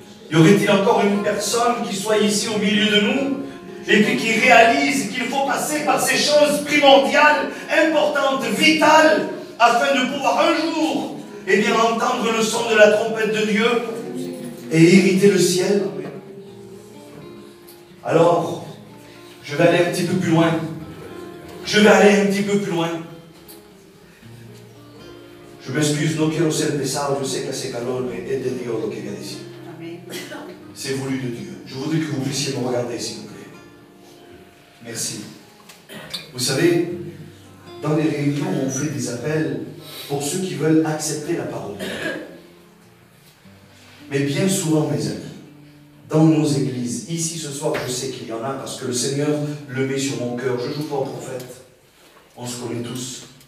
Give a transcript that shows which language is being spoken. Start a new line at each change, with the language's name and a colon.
French: Y aurait-il encore une personne qui soit ici au milieu de nous et puis qui réalise qu'il faut passer par ces choses primordiales, importantes, vitales, afin de pouvoir un jour entendre le son de la trompette de Dieu et hériter le ciel? Alors, je vais aller un petit peu plus loin. Je m'excuse,
Spanish: no quiero ser pesado,
French: je sais que
Spanish: hace calor,
French: mais
Spanish: es de Dios lo que voy a decir.
French: C'est voulu de Dieu. Je voudrais que vous puissiez me regarder, s'il vous plaît. Merci. Vous savez, dans les réunions, on fait des appels pour ceux qui veulent accepter la parole de Dieu. Mais bien souvent, mes amis, dans nos églises, ici ce soir, je sais qu'il y en a parce que le Seigneur le met sur mon cœur. Je ne joue pas au prophète. On se connaît tous.